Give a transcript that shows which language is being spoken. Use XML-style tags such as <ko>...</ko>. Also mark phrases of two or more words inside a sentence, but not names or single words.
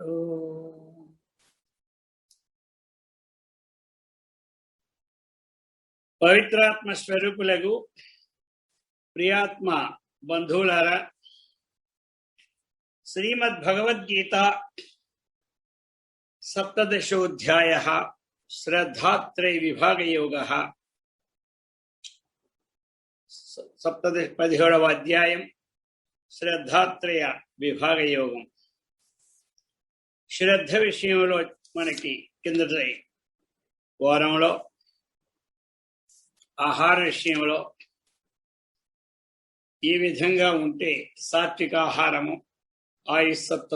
<te>పవిత్రాత్మ స్వరూపులగు ప్రియాత్మ బంధువులారా,</te> <sa>श्रीमद्भगवद्गीता सप्तदशोऽध्यायः श्रद्धात्रय विभाग योगः।</sa> <te>17వ అధ్యాయం శ్రద్ధాత్రయ విభాగ యోగం. శ్రద్ధ విషయంలో మనకి కిందటి వారంలో ఆహార విషయంలో ఈ విధంగా ఉంటే సాత్విక ఆహారము ఆయుస్సత్వ</te>